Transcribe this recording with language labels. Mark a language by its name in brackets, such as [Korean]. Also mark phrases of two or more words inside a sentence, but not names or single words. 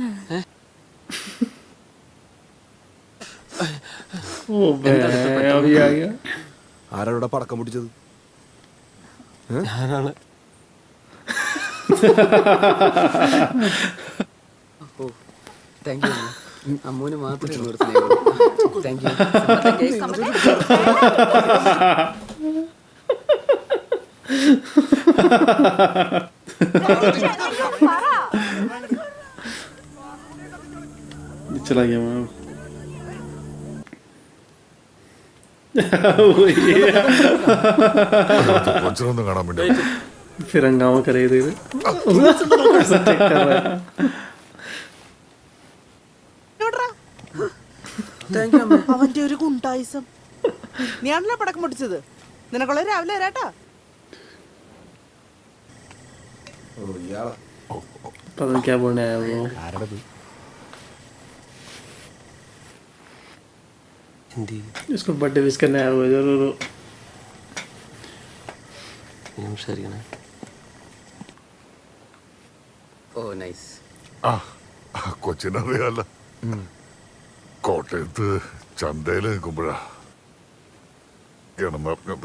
[Malayalam] ആരാവിടെ പടക്കം പൊട്ടിച്ചത്? ഞാനാണ്. [English] thank you. [Malayalam] അമ്മൂന് മാത്രമേ [English] thank you. [Hindi] चला गया मैं [Malayalam] കൊച്ചിനൊന്നും കാണാൻ വേണ്ടി [Hindi] फिर हंगामा करे इधर [Malayalam] അവന്റെ ഒരു ഗുണ്ടായിസം. നീയാണല്ലോ പടക്കം പൊട്ടിച്ചത്. നിനക്കുള്ള രാവിലെ വരാട്ടാ. [Hindi] पता नहीं क्या बोलने आया वो. [Malayalam] ഹിന്ദി [Hindi] इसको बर्थडे विश करने आया वो जरूर. [Malayalam] ശരിയാണ്. ഓ നൈസ്. ആ കൊച്ചിനറിയാല. കോട്ടയത്ത് ചന്തയിൽ നിൽക്കുമ്പോഴാ പറഞ്ഞത്.